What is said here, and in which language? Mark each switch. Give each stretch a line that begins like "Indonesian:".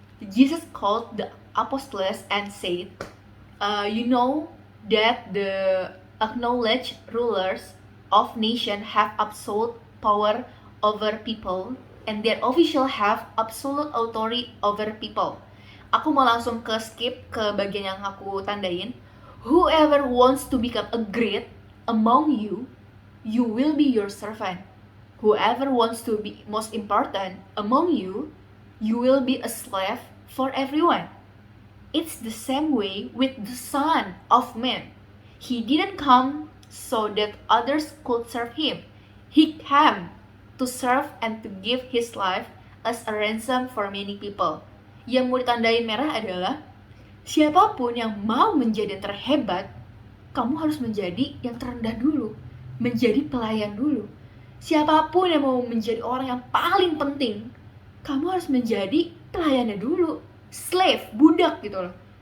English: Jesus called the apostles and said, you know that the acknowledged rulers of nation have absolute power over people, and their officials have absolute authority over people.
Indonesian: Aku mau langsung skip ke bagian yang aku tandain.
English: Whoever wants to become a great among you, you will be your servant. Whoever wants to be most important among you, you will be a slave for everyone. It's the same way with the Son of Man. He didn't come so that others could serve him. He came to serve and to give his life as a ransom for many people.
Indonesian: Yang mau ditandain merah adalah siapapun yang mau menjadi yang terhebat, kamu harus menjadi yang terendah dulu, menjadi pelayan dulu. Siapapun yang mau menjadi orang yang paling penting, kamu harus menjadi pelayannya dulu, slave, budak gitu loh.